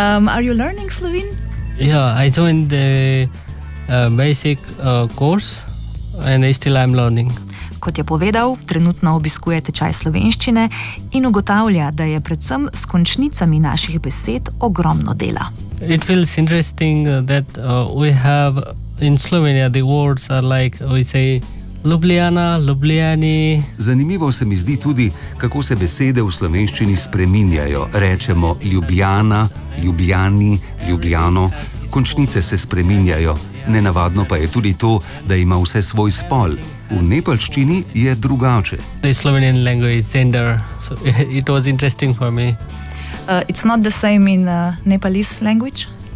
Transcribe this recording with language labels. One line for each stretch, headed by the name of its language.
English: Are you learning Slovene? Yeah, I joined the basic course and still I'm learning.
Slovenian: Kot je povedal, trenutno obiskuje tečaj slovenščine in ugotavlja, da je predvsem s končnicami naših besed ogromno dela.
English: It feels interesting that we have in Slovenia the words are like we say Ljubljana, Ljubljani.
Slovenian: Zanimivo se mi zdi tudi, kako se besede v slovenščini spreminjajo. Rečemo Ljubljana, Ljubljani, Ljubljano. Končnice se spreminjajo. Nenavadno pa je tudi to, da ima vse svoj spol. V nepalščini je drugače.
English: The Slovenian language is gender, so it was interesting for me. It's not the same in Nepalese language?